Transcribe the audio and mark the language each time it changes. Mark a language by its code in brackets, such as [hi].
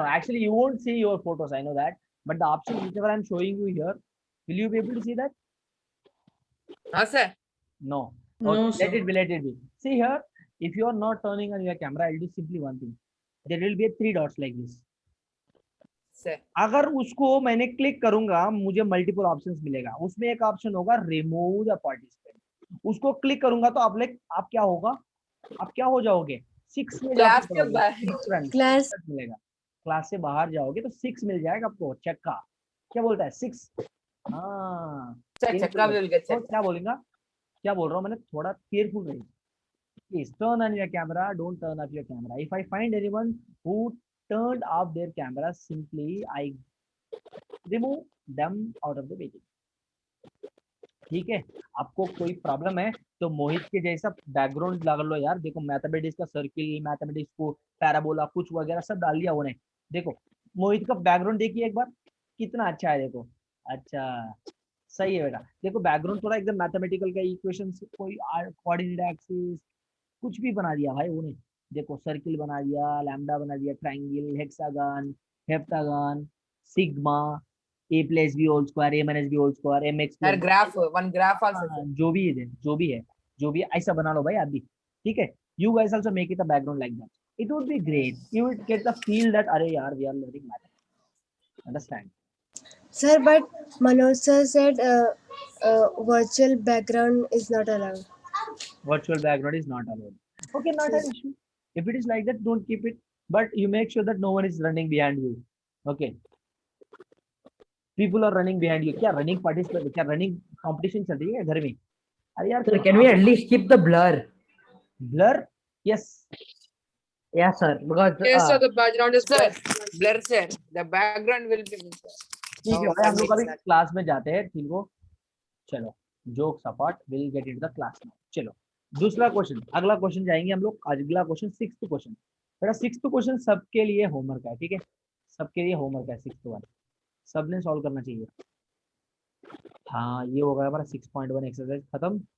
[en] Actually, you won't see your photos. I know that. But the option whichever I'm showing you here, will you be able to see that? No, sir. No. No, Okay, sir. let it be. See here, if you are not turning on your camera, I'll do simply one thing. There will be a 3 dots like this. Sir. [hi] अगर उसको मैंने click करूंगा मुझे multiple options मिलेगा. उसमें एक option होगा [en] Remove the participant. [hi] उसको क्लिक करूंगा तो आप क्या होगा? आप क्या हो जाओगे? 6 में क्लास के जाओगे. बाहर. क्लास मिलेगा. क्लास से बाहर जाओगे तो 6 मिल जाएगा आपको. चक्का क्या बोलता है? 6. चक्का बोल गया. क्या बोलेगा? क्या बोल रहा हूँ मैंने? थोड़ा केयरफुल रहिए. [en] Please turn on your camera. Don't turn off your camera. If I find anyone who turned off their camera, simply I remove them out of the meeting. [hi] ठीक है. आपको कोई प्रॉब्लम है तो मोहित के जैसा बैकग्राउंड लगा लो यार. देखो मैथमेटिक्स का सर्किल, मैथमेटिक्स को पैराबोला कुछ वगैरह सब डाल दिया उन्हें. देखो मोहित का बैकग्राउंड देखिए एक बार कितना अच्छा है. देखो अच्छा सही है बेटा. देखो बैकग्राउंड थोड़ा एकदम मैथमेटिकल का इक्वेशंस कोई कोऑर्डिनेट एक्सिस कुछ भी बना दिया भाई उन्हें. देखो सर्किल बना दिया, लैम्डा बना दिया, triangle, hexagon, heptagon, sigma, [en] a plus b whole square, a minus b whole square, mx [hi] Sir, graph. One graph also. sir. जो भी है ऐसा बना लो भाई आप भी. ठीक है. [en] You guys also make it a background like that. It would be great. You would get the feel that [hi] अरे यार [en] we are learning math. Understand? Sir, but Manoj sir said virtual background is not allowed. Virtual background is not allowed. Okay, not an issue. If it is like that, don't keep it. But you make sure that no one is running behind you. Okay. People are running behind you. क्या running participate? क्या running competition चल रही है घर में? [hi] अरे यार. [en] Sir, can we at least keep the blur? Blur? Yes. Yeah, sir. Because Yes, sir, the background is Sir, black. blur, sir. The background will be. [hi] ठीक है भाई हम लोग अभी क्लास में जाते हैं. ठीक हो. चलो. [en] Jokes apart, we'll get into the class now. [hi] चलो. दूसरा क्वेश्चन. अगला क्वेश्चन जाएंगे हम लोग. अगला क्वेश्चन 6th क्वेश्चन. बेटा 6th क्वेश्चन सबके लिए होमवर्क है. ठीक है. सबके लिए होमवर्क है 6th वाला. सबने सॉल्व करना चाहिए. हाँ ये हो गया हमारा 6.1 एक्सरसाइज खत्म.